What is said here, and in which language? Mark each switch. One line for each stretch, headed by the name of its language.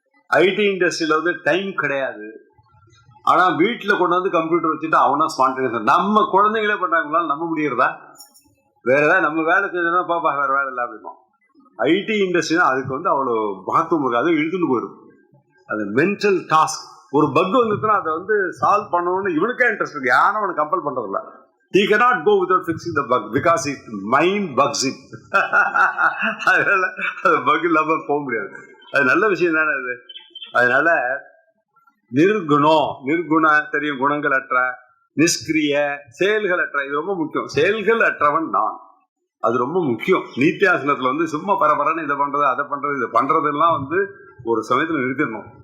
Tamil: ID இண்டஸ்ட்ரியில வந்து time கிடையாது. ஆனா வீட்டுல கொண்டு வந்து கம்ப்யூட்டர் வச்சுட்டு அவனா ஸ்பான்டேனியஸ். நம்ம குழந்தைங்களே பண்றாங்களால நம்ப முடியறதா? வேற ஏதாவது நம்ம வேலை செஞ்சோம்னா பாப்பா வேற வேலை இல்லை அப்படிமா. ஐடி இண்டஸ்ட்ரினா அதுக்கு வந்து அவ்வளோ மகத்துவம் இருக்கு. அதுவும் இழுத்துட்டு போயிடும். அது மென்டல் டாஸ்க். ஒரு பக் வந்துச்சுன்னா அதை வந்து சால்வ் பண்ணணும்னு இவனுக்கே இன்ட்ரெஸ்ட் இருக்கு. யாரும் அவனுக்கு கம்பல் பண்றதில்ல.
English: He cannot go without fixing the bug because his mind bugs him.
Tamil: அதனால அது பக் இல்லாம போக முடியாது. அது நல்ல விஷயம் தானே அது. அதனால நிர்குண தெரியும், குணங்கள் அற்ற, நிஷ்கிரிய, செயல்கள் அற்ற. இது ரொம்ப முக்கியம். செயல்கள் அற்றவன் நான், அது ரொம்ப முக்கியம். நித்தியாசனத்துல வந்து சும்மா பரபரன்னு இதை பண்றது அதை பண்றது இதை பண்றதெல்லாம் வந்து ஒரு சமயத்துல நிறுத்திடணும்.